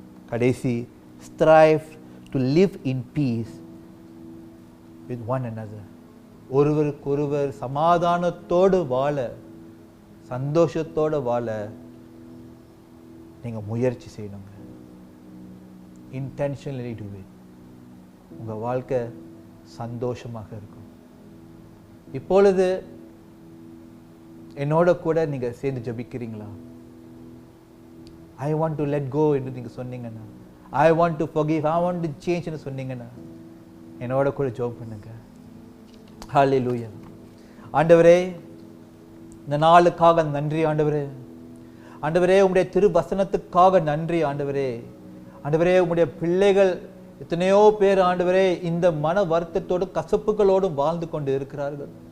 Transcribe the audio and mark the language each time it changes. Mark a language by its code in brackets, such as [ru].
[ta] கடைசி, [en] strive to live in peace with one another. [ta] ஒருவருக்கொருவர் சமாதானத்தோடு வாழ, சந்தோஷத்தோடு வாழ நீங்க முயற்சி செய்யணுங்க. [en] intentionally do it. [ta] உங்க வாழ்க்கை சந்தோஷமாக இருக்கும். இப்பொழுது என்னோட கூட நீங்க சேர்ந்து ஜெபிக்கிறீங்களா? [en] I want to let go [ta] என்று நீங்க சொன்னீங்கன்னா, [en] I want to forgive, I want to change [ta] என்று சொன்னீங்கன்னா என்னோட கூட ஜெபம் பண்ணுங்க. ஹல்லேலூயா. ஆண்டவரே, இந்த நாளுக்காக நன்றி ஆண்டவரே. ஆண்டவரே, உம்முடைய திருவசனத்துக்காக நன்றி ஆண்டவரே. ஆண்டவரே, உம்முடைய பிள்ளைகள் எத்தனையோ பேர் ஆண்டவரே இந்த மன வருத்தத்தோடு கசப்புகளோடும் வாழ்ந்து கொண்டு இருக்கிறார்கள்.